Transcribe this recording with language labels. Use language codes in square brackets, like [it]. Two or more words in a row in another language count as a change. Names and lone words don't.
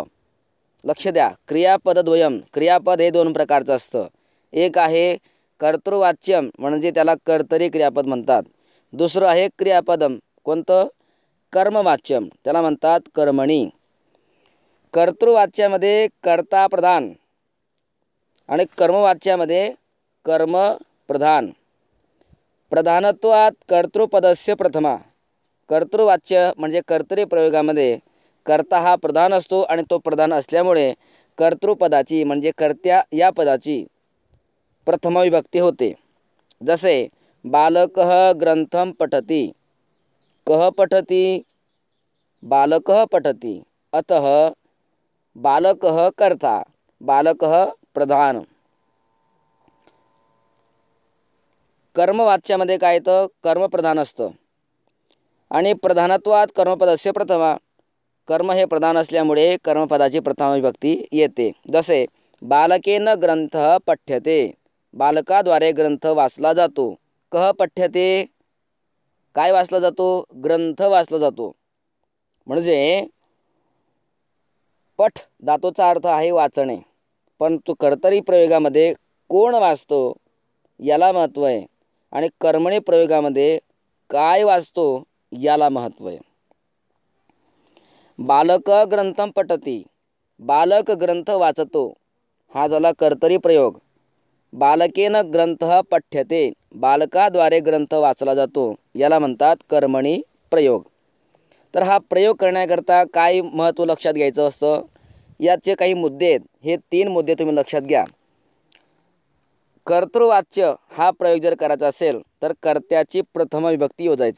[mr] लक्ष द्या, क्रियापदद्वयम, क्रियापद हे 2 प्रकारचं असतं। एक आहे कर्तृवाच्यम म्हणजे त्याला कर्तरी क्रियापद म्हणतात। दुसरं आहे क्रियापदम, कोणतं? कर्मवाच्यम, त्याला म्हणतात कर्मणी। कर्तृवाच्यामध्ये कर्ता प्रधान आणि कर्मवाच्यामध्ये कर्म प्रधान। [sa] प्रधानत्वात कर्तृपदस्य प्रथमा। [mr] कर्तृवाच्य म्हणजे कर्तरी प्रयोगामध्ये कर्ता हा प्रधान असतो आणि तो प्रधान असल्यामुळे कर्तृपदाची म्हणजे कर्त्या या पदाची प्रथमा विभक्ती होते। [sa] जसे बालकः ग्रंथम पठति, कः पठति? बालकः पठति। अतः बालकः कर्ता, बालकः प्रधान। [mr] कर्मवाच्यामध्ये काय येतं? कर्मप्रधान असतं आणि [sa] प्रधानत्वात कर्मपदस्य प्रथमा। [mr] कर्म हे प्रधान असल्यामुळे कर्मपदाची प्रथमा विभक्ती येते। जसे [sa] बालकेन ग्रंथः पठ्यते, [mr] बालकाद्वारे ग्रंथ वाचला जातो। [sa] कः पठ्यते? [mr] काय वाचला जातो? ग्रंथ वाचला जातो। म्हणजे पठ धातूचा अर्थ आहे वाचणे, पण तो कर्तरी प्रयोगामध्ये कोण वाचतो याला महत्त्व आहे आणि कर्मणी प्रयोगामध्ये काय वाचतो याला महत्त्व आहे। [sa] बालक ग्रंथम पठति, [mr] बालक ग्रंथ वाचतो हा झाला कर्तरी प्रयोग। [sa] बालकेन ग्रंथः पठ्यते, [mr] बालकाद्वारे ग्रंथ वाचला जातो याला म्हणतात कर्मणी प्रयोग। तर हा प्रयोग करण्याकरता काय महत्त्व लक्षात घ्यायचं असतं? याचे काही मुद्दे आहेत, हे 3 मुद्दे तुम्ही लक्षात घ्या। कर्तृवाच्य हा प्रयोग जर करायचा असेल तर कर्त्याची प्रथमा विभक्ती योजायची।